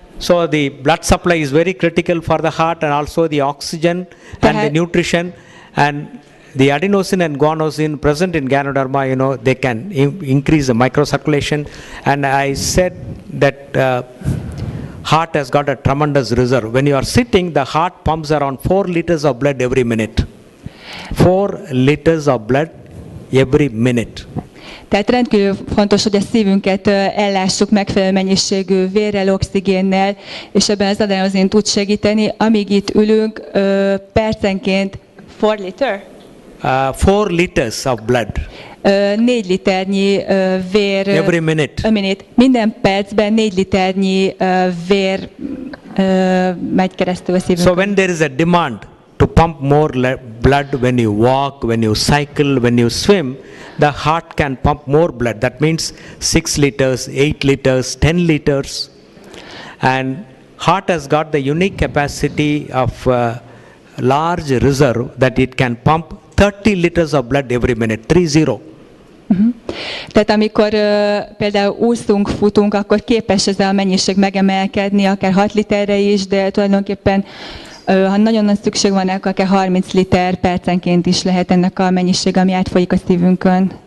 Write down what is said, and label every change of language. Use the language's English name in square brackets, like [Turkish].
[English] So the blood supply is very critical for the heart, and also the oxygen and the nutrition, and the adenosine and guanosine present in Ganoderma, they can increase the microcirculation. And I said that heart has got a tremendous reserve. When you are sitting, the heart pumps around 4 liters of blood every minute. 4 liters of blood every minute. [Hungarian] Tehát rendkívül fontos, hogy a szívünket ellássuk megfelelő mennyiségű vérrel, oxigénnel, és ebben az adenozin tud segíteni. Amíg itt ülünk, percenként 4 liter? [English] 4 liters of blood. [Hungarian] 4 liternyi vér. [English] Every minute. A minute. [Hungarian] Minden percben 4 liternyi vér megy keresztül a szívünkön. [English] So when there is a demand to pump more blood when you walk, when you cycle, when you swim, the heart can pump more blood. That means 6 liters, 8 liters, 10 liters. And heart has got the unique capacity of large reserve that it can pump 30 liters of blood every minute, 30. [Hungarian] Tehát amikor például úszunk, futunk, akkor képes ez a mennyiség megemelkedni, akár 6 literre is, de tulajdonképpen ha nagyon nagy szükség van, akkor akár 30 liter percenként is lehet ennek a mennyiség, ami átfolyik a szívünkön.